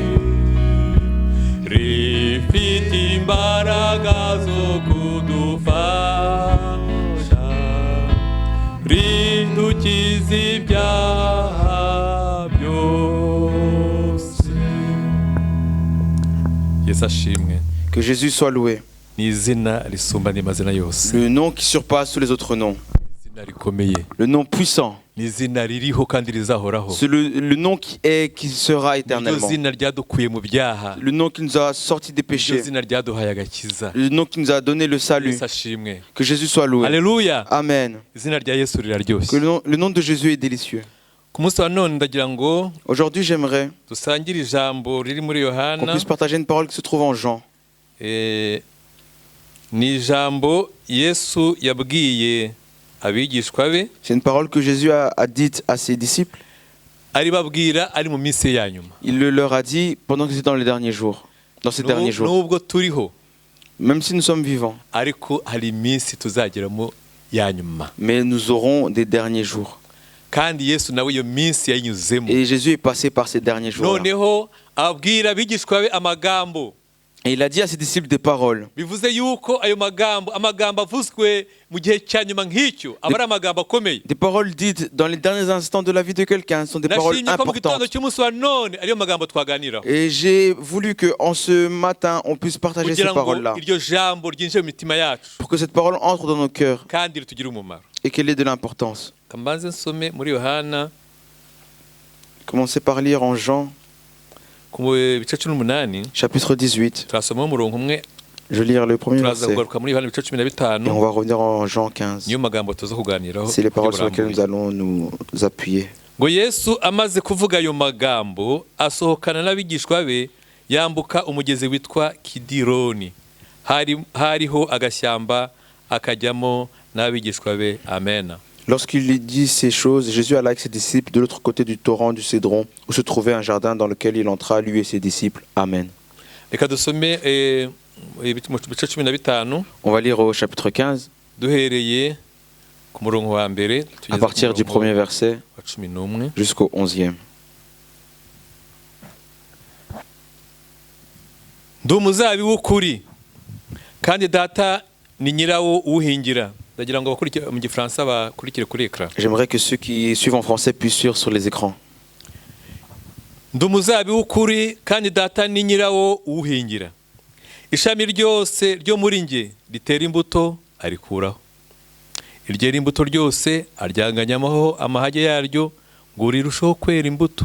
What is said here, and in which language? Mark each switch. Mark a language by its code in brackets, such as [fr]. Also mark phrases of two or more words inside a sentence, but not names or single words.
[rw] rifite imbaraga zo kudufasha, ridukiza ibyaha byose. Yesu ashimwe. [fr] Que Jésus soit loué. [rw] Ni izina risumba andi mazina yose. [fr] Le nom qui surpasse tous les autres noms. [rw] Izina rikomeye. [fr] Le nom puissant. [rw] Ni izina ririho kandi rizahoraho. [fr] C'est le nom qui est, qui sera éternellement. [rw] Izina ryadukuye mu byaha. [fr] Le nom qui nous a sortis des péchés. [rw] Izina ryaduhaye agakiza. [fr] Le nom qui nous a donné le salut. [rw] Yesu ashimwe. [fr] Que Jésus soit loué. Alléluia. Amen. [rw] Izina rya Yesu riraryoshye. [fr] Que le nom de Jésus est délicieux. [rw] Ku munsi wa none ndagira ngo [fr] Aujourd'hui, j'aimerais [rw] dusangire ijambo riri muri [fr] qu'on [rw] Yohana. [fr] puisse partager une parole qui se trouve en Jean. [rw] Ni ijambo Yesu yabwiye abigishwa be, [fr] C'est une parole que Jésus a dite à ses disciples. [rw] aribabwira ari mu minsi ya nyuma. [fr] Il le leur a dit pendant que c'était dans les derniers jours. Dans ces derniers jours. [rw] Nubwo turiho, [fr] Même si nous sommes vivants. [rw] ariko hari iminsi tuzageramo ya nyuma. [fr] Mais nous aurons des derniers jours. [rw] Kandi Yesu nawe iyo minsi yayinyuzemo. [fr] Et Jésus est passé par ces derniers jours. [rw] Noneho abwira abigishwa be amagambo. [fr] Et il a dit à ses disciples des paroles. [rw] Bivuze yuko ayo amagambo avuzwe mu gihe cya nyuma nk'icyo aba ari amagambo akomeye. [fr] Des paroles dites dans les derniers instants de la vie de quelqu'un sont des paroles [rw] Nashimye ko mu gitondo [fr] importantes. [rw] cy'umunsi wa none ariyo magambo twaganiraho. [fr] Et j'ai voulu qu'en ce matin, on puisse partager ces [rw] Kugira ngo [fr] paroles-là. [rw] iryo jambo ryinjire mu mitima yacu [fr] Pour que cette parole entre dans nos cœurs [rw] kandi ritugire umumaro. [fr] et qu'elle ait de l'importance. [rw] Kambanze nsome muri Yohana [fr] Commencez par lire en Jean, [rw] ku bice 18, [fr] chapitre 18. [rw] turasoma umurongo umwe, [fr] Je vais lire le premier [rw] turaza [fr] verset. [rw] kugaruka muri Yohana ibice 15. [fr] Et on va revenir en Jean 15. [rw] Niyo magambo tuza kuganiraho. [fr] C'est les paroles sur lesquelles [rw] burambuye. [fr] nous allons nous appuyer. [rw] Ngo Yesu amaze kuvuga ayo magambo asohokana n'abigishwa be yambuka umugezi witwa Kidironi. Hariho agashyamba akajyamo n'abigishwa be. Amen. [fr] Lorsqu'il lui dit ces choses, Jésus alla avec ses disciples de l'autre côté du torrent du Cédron, où se trouvait un jardin dans lequel il entra, lui et ses disciples. Amen. [rw] Reka dusome ibice 15 [fr] On va lire au chapitre 15, [rw] duhereye ku murongo wa mbere [fr] à [rw] tugeze [fr] partir du premier verset [rw] wa 11. [fr] jusqu'au 11e. [rw] Ndi umuzabibu w'ukuri kandi data ni nyirawo uwuhingira. Ndagira ngo abakurikira mu Gifaransa bakurikire kuri ekran. J'aimerais que ceux qui suivent en français puissent suivre sur les écrans. Ndi umuzabibu w'ukuri kandi data ni nyirawo uwuhingira. Ishami ryose ryo muri nge ritera imbuto arikuraho. Iryera imbuto ryose aryanganyamaho amahage yaryo ngo rirusheho kwera imbuto.